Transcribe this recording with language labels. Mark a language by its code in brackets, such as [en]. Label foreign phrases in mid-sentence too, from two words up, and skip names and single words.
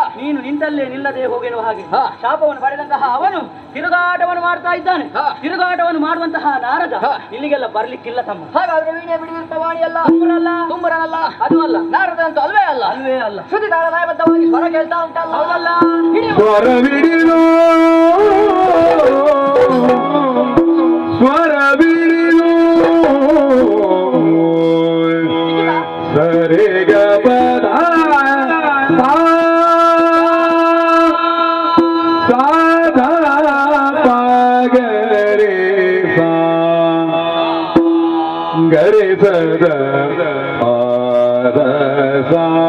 [kn] ನೀನು ನಿಂತಲ್ಲೇ ನಿಲ್ಲದೆ ಹೋಗೆನ್ನುವ ಹಾಗೆ ಹಾ. ಶಾಪವನ್ನು ಪಡೆದಂತಹ ಅವನು ತಿರುಗಾಟವನ್ನು ಮಾಡ್ತಾ ಇದ್ದಾನೆ. ಹಾ. ತಿರುಗಾಟವನ್ನು ಮಾಡುವಂತಹ ನಾರದ ಹಾ. ಇಲ್ಲಿಗೆಲ್ಲ ಬರ್ಲಿಕ್ಕಿಲ್ಲ ತಮ್ಮ. ಹಾಗಾದ್ರೆ ವೀಣೆ ಬಿಡಿಯುತ್ತವಾಣಿ ಅಲ್ಲ, ತುಂಬರಲ್ಲ, ತುಂಬರನಲ್ಲ, ಅದು ಅಲ್ಲ, ನಾರದ ಅಂತೂ ಅಲ್ವೇ ಅಲ್ಲ. ಅಲ್ವೇ ಅಲ್ಲ. ಶ್ರುತಿ ತಾಳ ಲಯಬದ್ಧವಾಗಿ ಸ್ವರ ಕೇಳ್ತಾ ಉಂಟಲ್ಲ. ಹೌದಲ್ಲ? ಸ್ವರವಿಡಿದು ಸ್ವರವಿಡಿದು ಸರಿಗ ಪದ ಸಾಧ ಪಾಗರೆ ಸಾ ಗರೆ ಸದ ಪಾದ ಸಾ